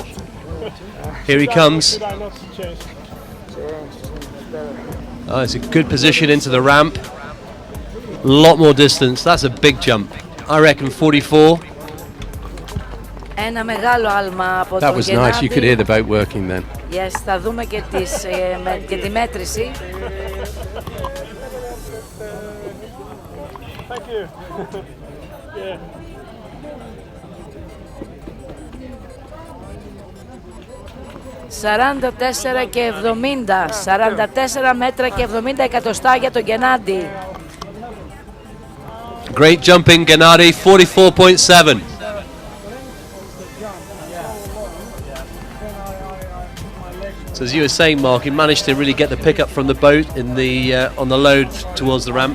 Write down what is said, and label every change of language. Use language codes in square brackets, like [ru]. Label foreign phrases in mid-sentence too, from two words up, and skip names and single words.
[en] Here he comes. Should I not change? Oh, it's a good position into the ramp. A lot more distance. That's a big jump. I reckon 44. [el] Ένα μεγάλο άλμα από τον [en] That was Genadi. nice. You could hear the boat working then. Yes, [el] θα δούμε και, και τη μέτρηση. [en] Thank you. Yeah. [el] «44 και 70, 44 μέτρα και 70 εκατοστά για τον Genadi. [en] Great jumping, Genadi, 44.7. So as you were saying, Mark, he managed to really get the pickup from the boat in the on the load towards the ramp.